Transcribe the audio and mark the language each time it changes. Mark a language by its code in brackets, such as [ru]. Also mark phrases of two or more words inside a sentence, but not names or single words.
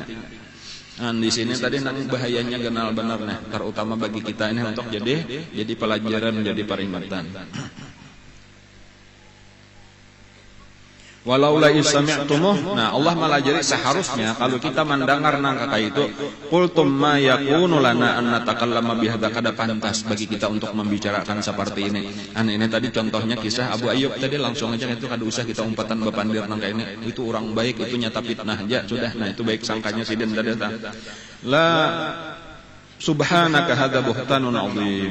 [bjn] Nah, di sini tadi nang bahayanya kenal benar nih, terutama bagi kita ini untuk jadi pelajaran, jadi peringatan. [ar] Walaula isami'tumuh, [bjn] nah Allah melajari seharusnya kalau kita mendengar nang kata itu, [ar] qultum ma yakunu lana an natakallama bihadza, [bjn] kada pantas bagi kita untuk membicarakan seperti ini. Ini tadi contohnya kisah Abu Ayyub tadi langsung aja itu kada usah kita umpatan bepandir nang kayak ini. Itu orang baik, itu nyata fitnah aja sudah. Nah, itu baik sangkanya sidin tadi [ar] la subhanaka hadza buhtanun azim.